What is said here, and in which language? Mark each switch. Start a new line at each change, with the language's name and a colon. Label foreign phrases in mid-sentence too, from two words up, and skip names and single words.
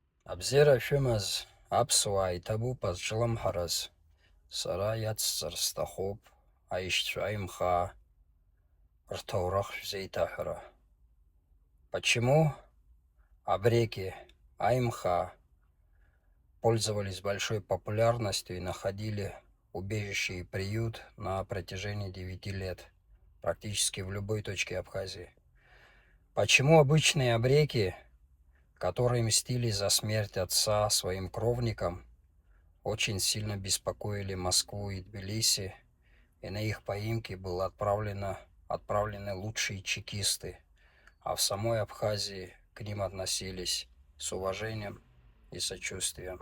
Abkhazian: Абзера шәымаз аԥсуаа иҭабуп азҿлымҳараз, сара иацсҵар сҭахуп аишьцәа аимхаа рҭоурых шәзеиҭаҳәара.
Russian: Почему абреки аимхаа пользовались большой популярностью и находили убежище и приют на протяжении 9 лет, практически в любой точке Абхазии? Почему обычные абреки, которые мстили за смерть отца своим кровникам, очень сильно беспокоили Москву и Тбилиси, и на их поимки были отправлены лучшие чекисты, а в самой Абхазии к ним относились с уважением и сочувствием.